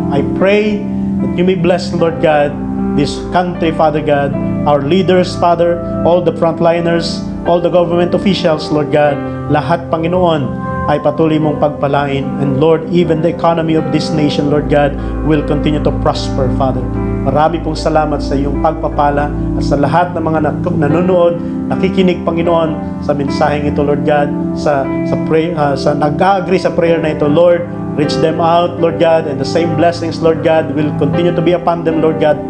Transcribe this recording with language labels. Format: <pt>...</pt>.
<en>I pray that you may bless, Lord God, this country, Father God, our leaders, Father, all the frontliners, all the government officials, Lord God,</en> <tl>lahat, Panginoon, ay patuloy mong pagpalain.</tl> <en>And Lord, even the economy of this nation, Lord God, will continue to prosper, Father.</en> <tl>Marami pong salamat sa iyong pagpapala at sa lahat ng mga nanonood, nakikinig, Panginoon, sa mensaheng ito, Lord God, sa nag-agree sa prayer na ito, Lord.</tl> <en>Reach them out, Lord God, and the same blessings, Lord God, will continue to be upon them, Lord God.</en>